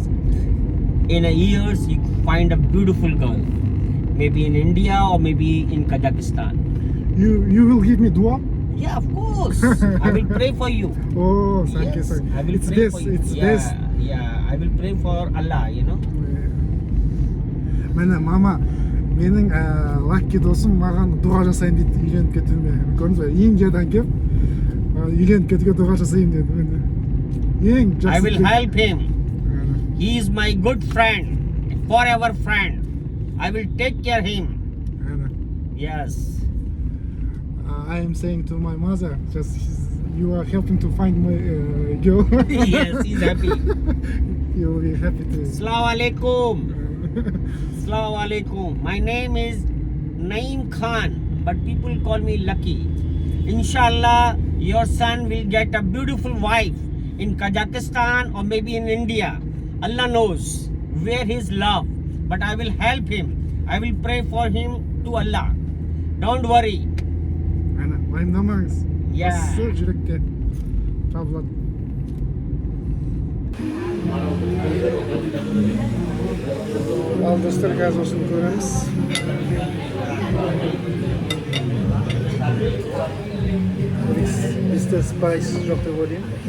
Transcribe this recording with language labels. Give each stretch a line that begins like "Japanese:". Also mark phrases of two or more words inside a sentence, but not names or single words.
English: In a years, you find a beautiful girl. Maybe in India or maybe in Kazakhstan. You will give me dua? Yeah, of course. I will pray for you. Oh, thank you, Yes, thank you. I will It's pray best. for you. It's Yeah, best. yeah. I will pray for Allah, you know.
Kazakh: Міне мама, менің лакки досым маған дұға жасайын дейді үйленіп кетуіме. Көрдіңіз бе? Индиядан келіп үйленіп кетуге дұға жасайын деді. Ең жақсы.
English: I will help him. He is my good friend, forever friend. I will take care of him. Yes. I am saying to my mother, just you are helping to find my girl. Yes, he's happy. You will be happy to.
Arabic: Assalamu alaikum. Assalamu alaikum.
English: My name is Naeem Khan, but people call me Lucky. Inshallah, your son will get a beautiful wife in Kazakhstan or maybe in India. Allah knows where his love, but I will help him. I will pray for him to Allah. Don't worry.
Kazakh: Уайымдамаңыз.
English: Yeah.
Kazakh: Асы жүректе табылады. Ал достар, қазір осыны көреміз. Bizde spice жоқ деп ойлаймын.